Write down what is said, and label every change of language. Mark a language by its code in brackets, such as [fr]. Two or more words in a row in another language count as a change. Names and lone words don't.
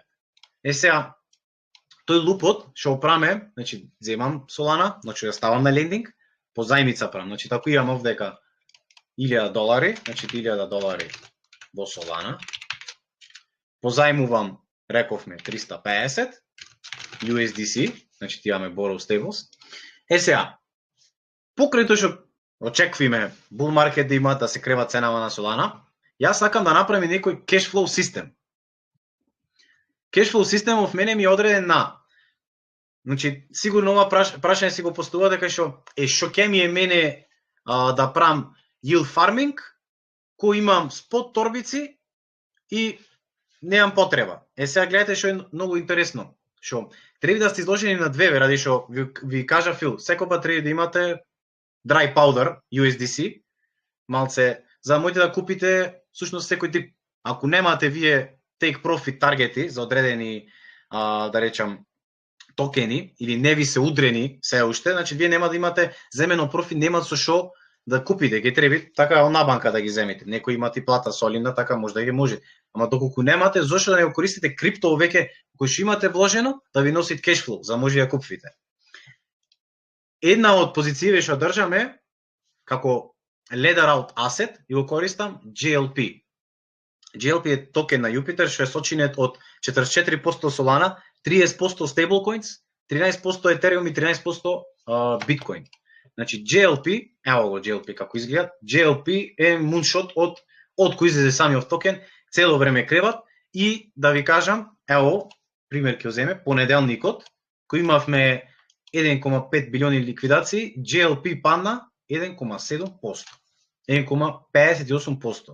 [mk] Сега, тој лупот што оправаме, значи земам Solana, значи ја ставам на лендинг, позајмица правам. Значи тако имам овдека $1000, значи $1000 во Solana. Позајмувам, рековме 350 USDC, значи имаме [en] borrow stables. [mk] Сега, покрај тоа што очекуваме [en] bull market [mk] да има, да се крева ценава на Solana, јас сакам да направим некој [en] cash flow [mk] систем. [en] Cash flow [mk] системов мене ми е одреден на, значи сигурно ова прашање си го поставува дека што ќе ми е мене да правам [en] yield farming, [mk] кој имам спот торбици и немам потреба. Сега гледате што е многу интересно, што треба да сте изложени на две, ради што ви кажа Фил, секој треба да имате [en] dry powder [mk] USDC, малце, за да можете да купите всушност секој тип. Ако немате вие [en] take profit [mk] таргети за одредени, да речам, токени, или не ви се удрени се уште, значи вие нема да имате земено профит, нема со што да купите, ќе треба така на банка да ги земете. Некој има ти плата солидна, така може да ги може. Ама доколку немате, зошто да не го користите крипто веќе кој што имате вложено да ви носи кешфлоу, за може да купите. Една од позициите што држаме како [en] ladder out asset [mk] и го користам GLP. GLP е токен на Jupiter што е сочинет од 44% Solana, 30% stablecoins, 13% Ethereum и 13% Bitcoin. Значи GLP, ево го GLP како изгледа, GLP е муншот од кој излезе самиот токен, цело време креват и да ви кажам, ево, пример ќе земе, понеделникот, кој имавме 1,5 билиони ликвидации, GLP падна 1,7%, 1,58%.